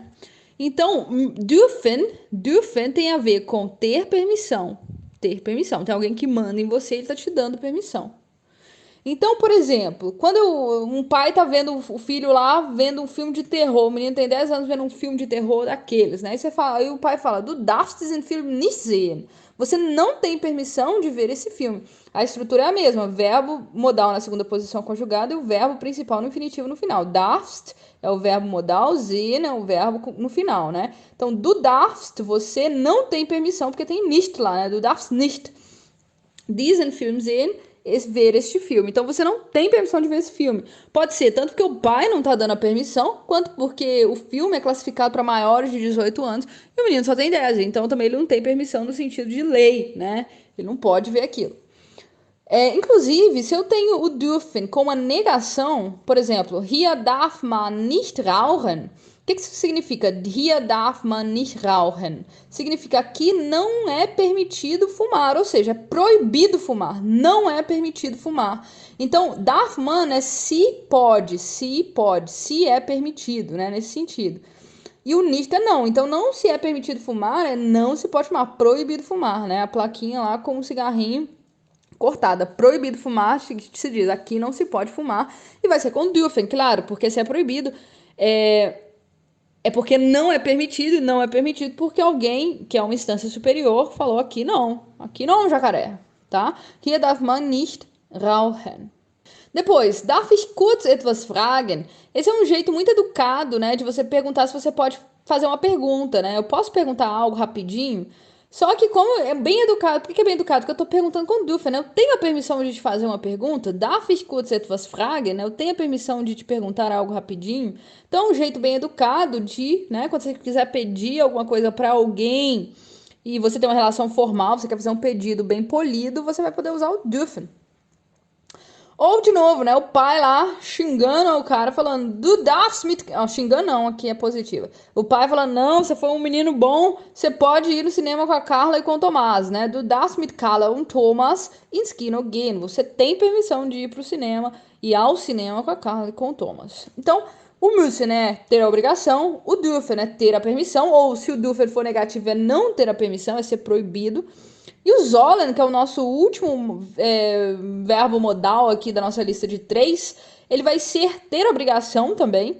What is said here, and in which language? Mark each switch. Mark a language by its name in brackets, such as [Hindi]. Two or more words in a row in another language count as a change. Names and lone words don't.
[Portuguese] Então, dürfen tem a ver com ter permissão. Ter permissão. Tem alguém que manda em você, ele tá te dando permissão. Então, por exemplo, quando um pai tá vendo o filho lá vendo um filme de terror, o menino tem 10 anos vendo um filme de terror daqueles, né? Aí o pai fala, [German] du darfst diesen Film nicht sehen. [Portuguese] Você não tem permissão de ver esse filme. A estrutura é a mesma, verbo modal na segunda posição conjugada e o verbo principal no infinitivo no final. [German] Darfst é [Portuguese] o verbo modal, sehen é o verbo no final, né? Então, [German] du darfst, [Portuguese] você não tem permissão, porque tem nicht lá, né? [German] Du darfst nicht diesen Film sehen. [Portuguese] ver este filme. Então você não tem permissão de ver esse filme. Pode ser tanto porque o pai não tá dando a permissão, quanto porque o filme é classificado para maiores de 18 anos e o menino só tem 10. Então também ele não tem permissão no sentido de lei, né? Ele não pode ver aquilo. Inclusive, se eu tenho o dürfen com uma negação, por exemplo, [German] hier darf man nicht rauchen. [Portuguese] O que isso significa? [German] Hier darf man nicht rauchen. [Portuguese] Significa que não é permitido fumar, ou seja, é proibido fumar, não é permitido fumar. Então, [German] darf man [Portuguese] é se pode, se é permitido, né, nesse sentido. E o nicht é não. Então, não se é permitido fumar, é não se pode fumar, proibido fumar, né? A plaquinha lá com um cigarrinho cortada, proibido fumar, se diz, aqui não se pode fumar, e vai ser com dürfen, claro, porque se é proibido, é porque não é permitido, e não é permitido porque alguém, que é uma instância superior, falou aqui não, jacaré, tá? [German] Hier darf man nicht rauchen. Depois, darf ich kurz etwas fragen? [Portuguese] Esse é um jeito muito educado, né, de você perguntar se você pode fazer uma pergunta, né? Eu posso perguntar algo rapidinho? Só que como é bem educado, por que é bem educado? Porque eu tô perguntando com dúvida, né? Eu tenho a permissão de te fazer uma pergunta? [German] Darf ich kurz etwas fragen? [Portuguese] Né? Eu tenho a permissão de te perguntar algo rapidinho? Então, é um jeito bem educado de, né, quando você quiser pedir alguma coisa para alguém e você tem uma relação formal, você quer fazer um pedido bem polido, você vai poder usar o dürfen. Ou, de novo, né? O pai lá xingando o cara, falando, [German] du darfst mit... [Portuguese] Oh, xingando não, aqui é positiva. O pai falando, não, você foi um menino bom, você pode ir no cinema com a Carla e com o Tomás, né? [German] Du darfst mit Carla und Thomas ins Kino gehen. [Portuguese] Você tem permissão de ir pro cinema e ao cinema com a Carla e com o Thomas. Então, o müssen é ter a obrigação, o dürfen é ter a permissão, ou se o dürfen for negativo é não ter a permissão, é ser proibido. E o sollen, que é o nosso último verbo modal aqui da nossa lista de 3, ele vai ser ter obrigação também.